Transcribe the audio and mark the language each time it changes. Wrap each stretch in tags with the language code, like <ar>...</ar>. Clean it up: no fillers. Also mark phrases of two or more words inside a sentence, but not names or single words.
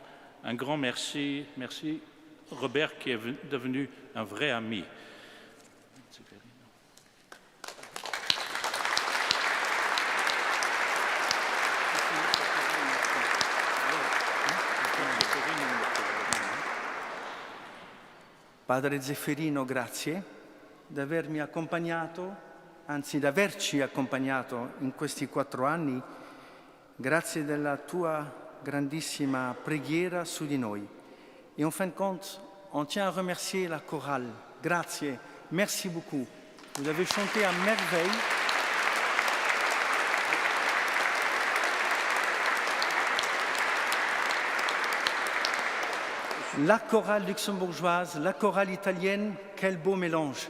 <fr>Un grand merci. Merci Robert qui est devenu un vrai ami.</fr> <it>Padre Zefferino, grazie di avermi accompagnato, anzi di averci accompagnato in questi 4 anni. Grazie della tua grandissima preghiera su di noi.</it> <fr>Et en fin de compte, on tient à remercier la chorale. Grazie, merci beaucoup. Vous avez chanté à merveille. La chorale luxembourgeoise, la chorale italienne, quel beau mélange.</fr>